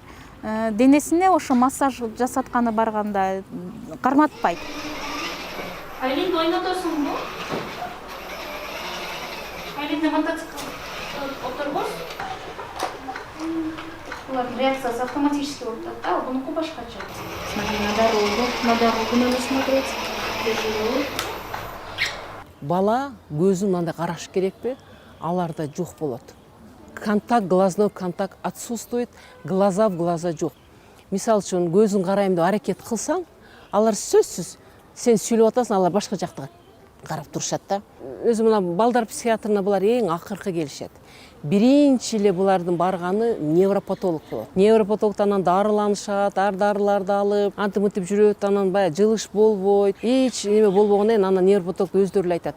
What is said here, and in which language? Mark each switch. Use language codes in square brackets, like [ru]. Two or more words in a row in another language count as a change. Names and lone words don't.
[ky] Денесине ошо массаж жасатканы барганда карматпайт. Айлинди ойнотосуңбу? Айлинди мотоцикл отурбос? Булардын реакциясы автоматически болуп атат да, бунуку башкача. [ru] Смотри на дорогу надо смотреть. Тяжело. [ky] Бала көзүн мындай караш керекпи? Аларда жок болот. [ru] Контакт, глазной контакт отсутствует, глаза в глаза жок. [ky] Мисалы үчүн көзүн карайм деп аракет кылсаң, алар сөзсүз сен сүйлөп атасың, алар башка жакка карап турушат да. Өзү мына балдар психиатрына булар эң акыркы келишет. Биринчи эле булардын барганы невропатолог болот. Невропатологдон анан дарыланышат, дарыларды алып, антимытып жүрөт, анан баягы жылыш болбойт, эч неме болбогондон кийин анан невропатолог өздөрү эле айтат.